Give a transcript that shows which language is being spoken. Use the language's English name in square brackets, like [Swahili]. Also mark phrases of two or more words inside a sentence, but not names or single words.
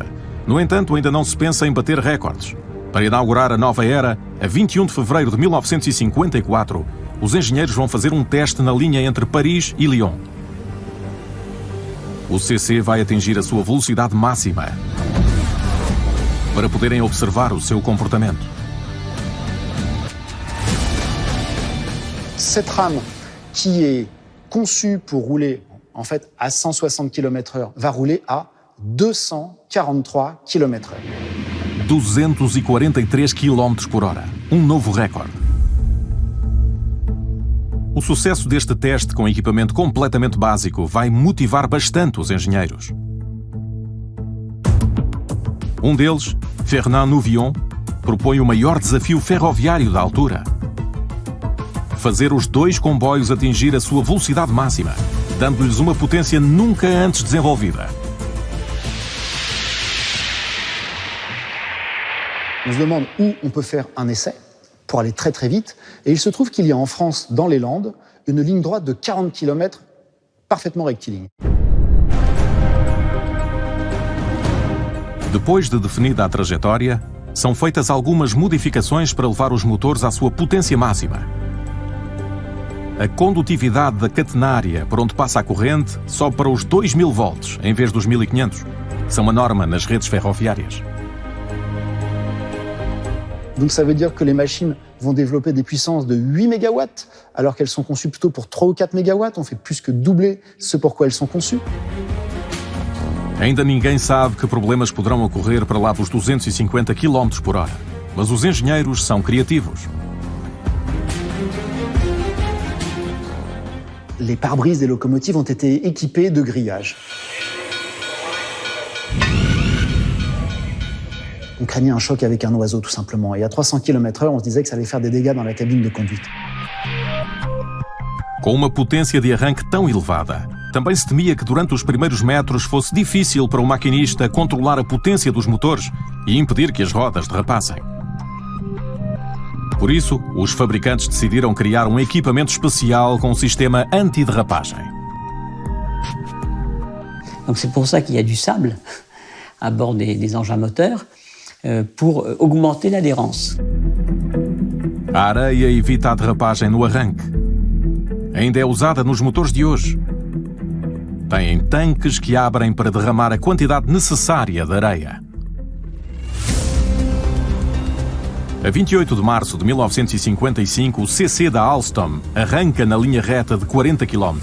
[Portuguese] No entanto, ainda não se pensa em bater recordes. Para inaugurar a nova era, a 21 de fevereiro de 1954, os engenheiros vão fazer um teste na linha entre Paris e Lyon. O CC vai atingir a sua velocidade máxima para poderem observar o seu comportamento. [French] Cette rame qui est conçue pour rouler en fait à 160 km/h va rouler à 243 km/h. [Portuguese] 243 km por hora. Um novo recorde. O sucesso deste teste com equipamento completamente básico vai motivar bastante os engenheiros. Um deles, Fernand Nouvion, propõe o maior desafio ferroviário da altura: fazer os 2 comboios atingir a sua velocidade máxima, dando-lhes uma potência nunca antes desenvolvida. [French] On se demande où on peut faire un essai pour aller très très vite. Et il se trouve qu'il y a en France, dans les Landes, une ligne droite de 40 km parfaitement rectiligne. [Portuguese] Depois de definida a trajetória, são feitas algumas modificações para levar os motores à sua potência máxima. A condutividade da catenária por onde passa a corrente sobe para os 2000 volts em vez dos 1500. São a norma nas redes ferroviárias. [French] Donc ça veut dire que les machines vont développer des puissances de 8 MW, alors qu'elles sont conçues plutôt pour 3 ou 4 MW. On fait plus que doubler ce pour quoi elles sont conçues. [Portuguese] Ainda ninguém sabe que problemas poderão ocorrer para lá dos 250 km por hora. Mas os engenheiros são criativos. [French] Les pare-brises des locomotives ont été équipés de grillages. On craignait un choc avec un oiseau, tout simplement. Et à 300 km/h, on se disait que ça allait faire des dégâts dans la cabine de conduite. [Portuguese] Com uma potência de arranque tão elevada, também se temia que durante os primeiros metros fosse difícil para o maquinista controlar a potência dos motores e impedir que as rodas derrapassem. Por isso, os fabricantes decidiram criar um equipamento especial com um sistema anti-derrapagem. [French] Donc c'est pour ça qu'il y a du sable à bord des engins moteurs pour augmenter l'adhérence. [Portuguese] A areia evita a derrapagem no arranque. Ainda é usada nos motores de hoje. Têm tanques que abrem para derramar a quantidade necessária de areia. A 28 de março de 1955, o CC da Alstom arranca na linha reta de 40 km.